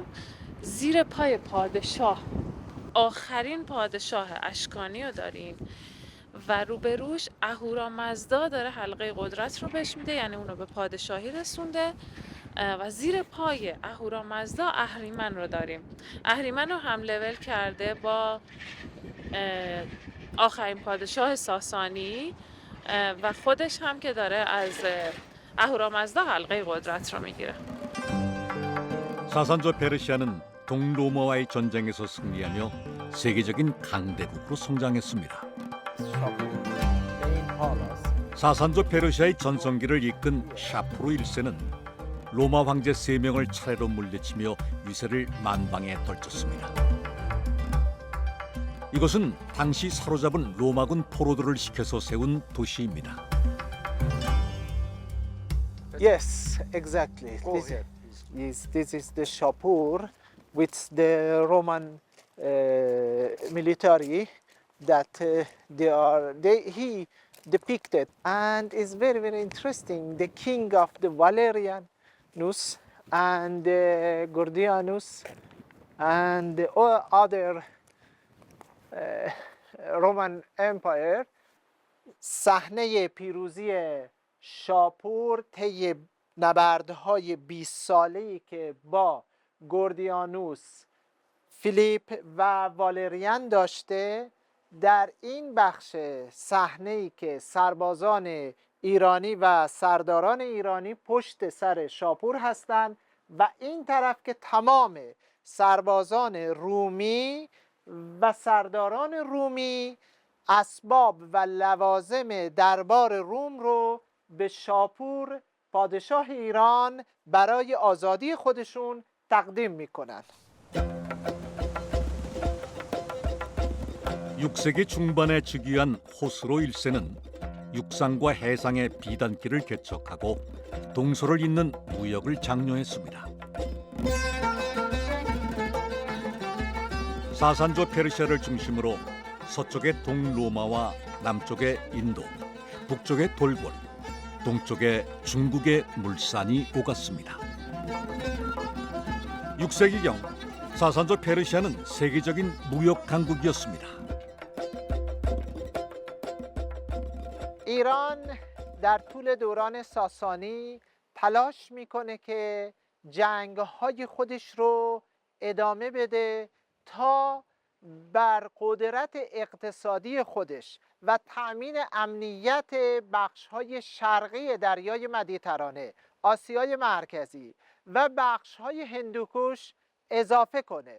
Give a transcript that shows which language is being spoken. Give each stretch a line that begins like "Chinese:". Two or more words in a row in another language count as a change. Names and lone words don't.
Persian: زیر پای پادشاه آخرین پادشاه اشکانی رو داریم و روبروش اهورامزدا داره حلقه قدرت رو بهش میده، یعنی اونو به پادشاهی رسونده و زیر پای اهورامزدا اهریمن رو داریم. اهریمن رو هم لول کرده با آخرین پادشاه ساسانی و خودش هم که داره از اهورامزدا حلقه قدرت رو میگیره.
Korean: 사산조 페르시아는 동로마와의 전쟁에서 승리하며 세계적인 강대국으로 성장했습니다. 사산조 페르시아의 전성기를 이끈 샤푸르 1세는 로마 황제 3명을 차례로 물리치며 위세를 만방에 떨쳤습니다. 이곳은 당시 사로잡은 로마군 포로들을 시켜서 세운 도시입니다.
English: Yes, exactly. This is the Shapur with the Roman military that he depicted, and it's very, very interesting. The king of the Valerianus and Gordianus and the other Roman Empire.
Persian: صحنه پیروزی شاپور طی نبردهای 20 ساله‌ای که با گوردیانوس، فیلیپ و والریان داشته، در این بخش صحنه‌ای که سربازان ایرانی و سرداران ایرانی پشت سر شاپور هستند و این طرف که تمام سربازان رومی و سرداران رومی اسباب و لوازم دربار روم رو به شاپور پادشاه ایران برای آزادی خودشون تقدیم میکنن.
Korean: 6세기 중반에 즉위한 호스로 1세는 육상과 해상의 비단길을 개척하고 동서를 잇는 무역을 장려했습니다. 사산조 페르시아를 중심으로 서쪽의 동로마와 남쪽의 인도, 북쪽의 돌궐, 동쪽에 중국의 물산이 오갔습니다. 6세기경 사산조 페르시아는 세계적인 무역 강국이었습니다.
Persian: ایران در طول دوران ساسانی تلاش میکنه که جنگ‌های خودش رو ادامه بده تا بر قدرت اقتصادی خودش و تأمین امنیت بخش‌های شرقی دریای مدیترانه، آسیای مرکزی و بخش‌های هندوکش اضافه کنه.